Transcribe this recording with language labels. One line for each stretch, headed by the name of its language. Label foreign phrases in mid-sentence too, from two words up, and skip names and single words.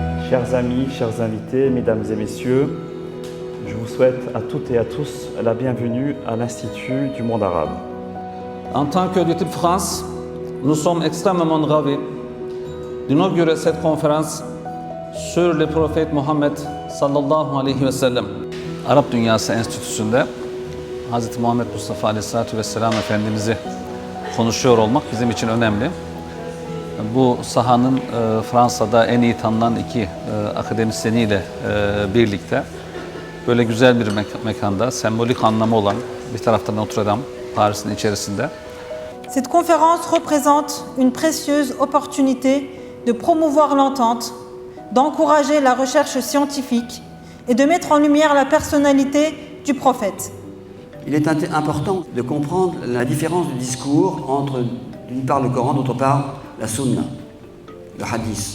French: Chers amis, chers invités, mesdames et messieurs, je vous souhaite à toutes et à tous la bienvenue à l'Institut du monde arabe. En tant que DİTİB France, nous sommes extrêmement ravis d'inaugurer cette conférence sur le prophète Muhammed
Arabic: صلى الله عليه وسلم.
Turkish: Arap Dünyası Enstitüsü'nde Hz. Muhammed Mustafa Aleyhisselatü Vesselam Efendimiz'i konuşuyor olmak bizim için önemli. Bu sahanın Fransa'da en iyi tanınan iki akademisyeniyle birlikte böyle güzel bir mekanda, sembolik anlamı olan bir tarafta Notre Dame, Paris'in içerisinde.
French: Cette conférence représente une précieuse opportunité de promouvoir l'entente, d'encourager la recherche scientifique et de mettre en lumière la personnalité du prophète. Il est important de comprendre la différence de discours entre, d'une part, le Coran, d'autre part, la Sunna, le Hadith.